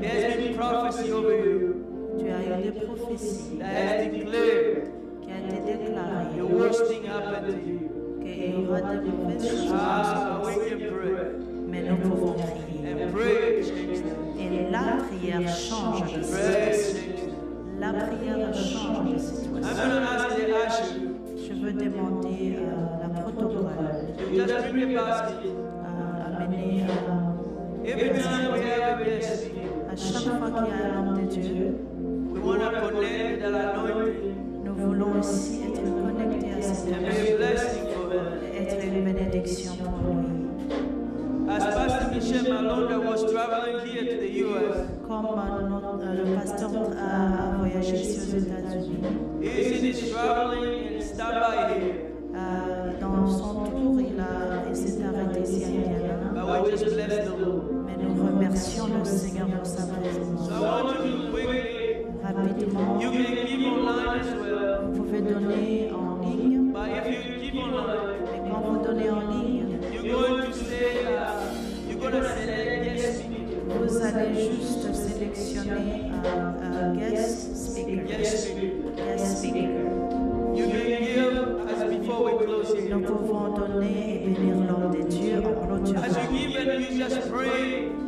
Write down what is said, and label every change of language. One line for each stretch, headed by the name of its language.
English: there's been prophecy over you
French: Tu as eu des prophéties
English: that has declared
French: qui ont été déclarées
English: the worst thing happened to you.
French: qu'il y aura de mauvaises choses.
English: We can pray
French: Mais nous pouvons prier.
English: and pray change them.
French: Et la prière change de
English: Pray
French: situation.
English: change them.
French: La prière change de
English: I'm
French: situation.
English: going to ask the usher
French: Je veux demander à la protocole
English: to just bring a basket.
French: à amener
English: Every time we have a guest speaker,
French: à chaque fois qu'il y a un homme de Dieu,
English: we want to connect that anointing
French: nous voulons aussi être connectés à cette
English: and be a
French: onction
English: blessing for them.
French: et être une bénédiction pour lui.
English: As Pastor Michel Malonda was traveling here to the U.S.,
French: Comme le pasteur a voyagé ici aux États-Unis,
English: he's in his traveling and stopped by here.
French: dans son tour, il s'est arrêté ici à Indiana.
English: But we just bless the Lord.
French: Mais nous remercions le Seigneur pour sa présence.
English: So I want you to quickly,
French: Rapidement,
English: you can give online as well.
French: vous pouvez donner en ligne.
English: But if you give online,
French: Et quand vous donnez en ligne,
English: you're going to say, you're going to select guest speaker.
French: vous allez juste sélectionner un guest speaker.
English: Guest speaker. Guest speaker. You can give as before we close here.
French: Nous pouvons donner et bénir l'homme de Dieu en clôturant.
English: As you give and you just pray,